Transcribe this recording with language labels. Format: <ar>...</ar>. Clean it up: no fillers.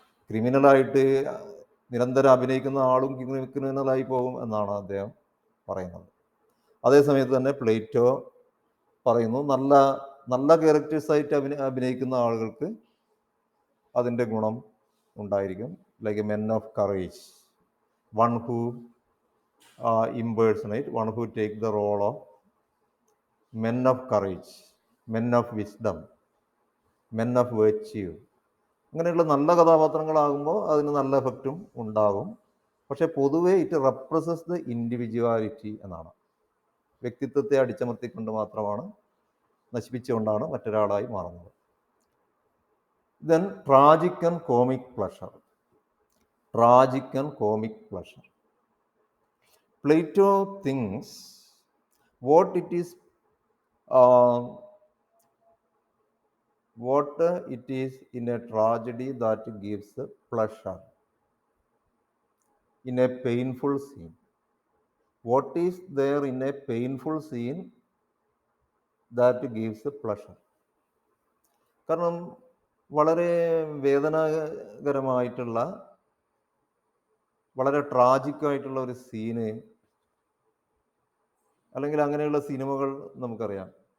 <ml>ക്രിമിനലായിട്ട് നിരന്തരം അഭിനയിക്കുന്ന ആളും ക്രിമിനലായി പോകും എന്നാണ് അദ്ദേഹം പറയുന്നത്. അതേസമയത്ത് തന്നെ പ്ലേറ്റോ പറയുന്നു നല്ല നല്ല ക്യാരക്ടേഴ്സായിട്ട് അഭിനയിക്കുന്ന ആളുകൾക്ക് അതിൻ്റെ ഗുണം ഉണ്ടായിരിക്കും.</ml> <en>Like a men of courage, one who impersonate, one who take the role of men of courage, men of wisdom, men of virtue.</en> <ml>അങ്ങനെയുള്ള നല്ല കഥാപാത്രങ്ങളാകുമ്പോൾ അതിന് നല്ല എഫക്റ്റും ഉണ്ടാകും. പക്ഷെ പൊതുവേ</ml> <en>it represses the individuality</en> <ml>എന്നാണ്. വ്യക്തിത്വത്തെ അടിച്ചമർത്തിക്കൊണ്ട് മാത്രമാണ്, നശിപ്പിച്ചുകൊണ്ടാണ് മറ്റൊരാളായി മാറുന്നത്.</ml> <en>Then tragic and comic pleasure. Tragic and comic pleasure. Plato thinks what it is, uh, what it is in a tragedy that gives pleasure in a painful scene. What is there in a painful scene that gives pleasure?</en> <ml>കാരണം വളരെ വേദനാകരമായിട്ടുള്ള, വളരെ ട്രാജിക്കായിട്ടുള്ള ഒരു scene, അല്ലെങ്കിൽ അങ്ങനെയുള്ള സിനിമകൾ നമുക്കറിയാം.</ml>